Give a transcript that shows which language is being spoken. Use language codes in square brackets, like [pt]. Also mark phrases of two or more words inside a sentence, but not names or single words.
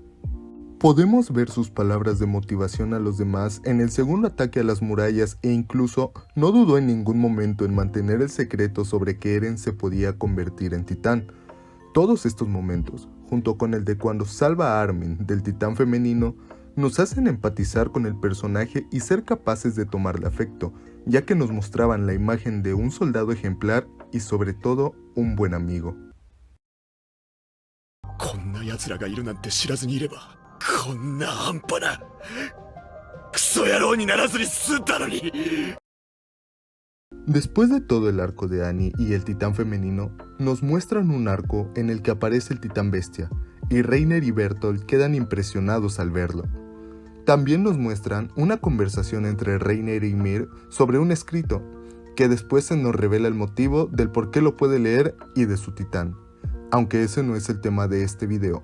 [es] Podemos ver sus palabras de motivación a los demás en el segundo ataque a las murallas e incluso no dudó en ningún momento en mantener el secreto sobre que Eren se podía convertir en titán. Todos estos momentos, junto con el de cuando salva a Armin del titán femenino, nos hacen empatizar con el personaje y ser capaces de tomarle afecto, ya que nos mostraban la imagen de un soldado ejemplar y sobre todo un buen amigo. [ja] こんな奴らがいるなんて知らずにいれば、こんな半端なクソ野郎にならずに済んだのに。 [es] Después de todo el arco de Annie y el titán femenino, nos muestran un arco en el que aparece el titán bestia, y Reiner y Bertolt quedan impresionados al verlo. También nos muestran una conversación entre Reiner y Ymir sobre un escrito, que después se nos revela el motivo del por qué lo puede leer y de su titán, aunque ese no es el tema de este video.